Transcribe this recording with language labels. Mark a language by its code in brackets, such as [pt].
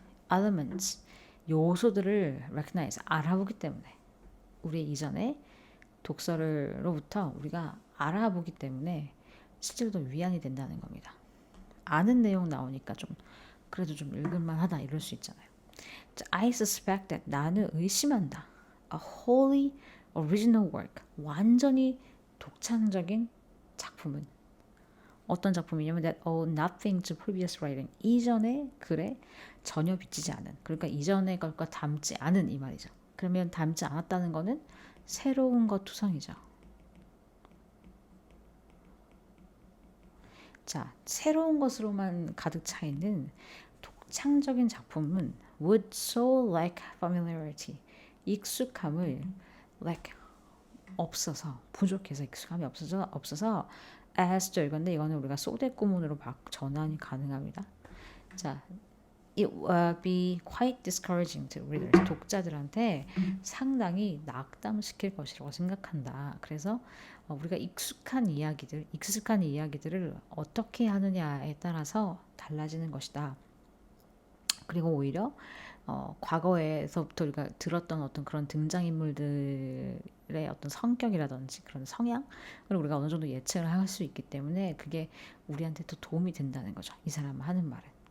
[ko] elements, 요소들을 recognize, 알아보기 때문에 우리 이전에 독서로부터 우리가 알아보기 때문에 실제로도 위안이 된다는 겁니다. 아는 내용 나오니까 좀 그래도 좀 읽을만하다 이럴 수 있잖아요. [en] I suspect that [ko] 나는 의심한다. [en] A wholly original work, [ko] 완전히 독창적인 작품은 어떤 작품이냐면 [en] that owe nothing to previous writing, [ko] 이전의 글에 전혀 비치지 않은, 그러니까 이전의 것과 닮지 않은 이 말이죠. 그러면 닮지 않았다는 거는 새로운 것 투성이죠. 자, 새로운 것으로만 가득 차 있는 독창적인 작품은 [en] would so lack familiarity, [ko] 익숙함을 lack, 없어서, 부족해서 익숙함이 없어서 as죠. 이거는 우리가 소대 구문으로 전환이 가능합니다. [en] 자, it would be quite discouraging to readers, [ko] 독자들한테 상당히 낙담시킬 것이라고 생각한다. 그래서 우리가 익숙한 이야기들을 어떻게 하느냐에 따라서 달라지는 것이다. 그리고 오히려 과거에서부터 우리가 들었던 어떤 그런 등장인물들의 어떤 성격이라든지 그런 성향을 우리가 어느 정도 예측을 할 수 있기 때문에 그게 우리한테 더 도움이 된다는 거죠. 이 사람 하는 말은.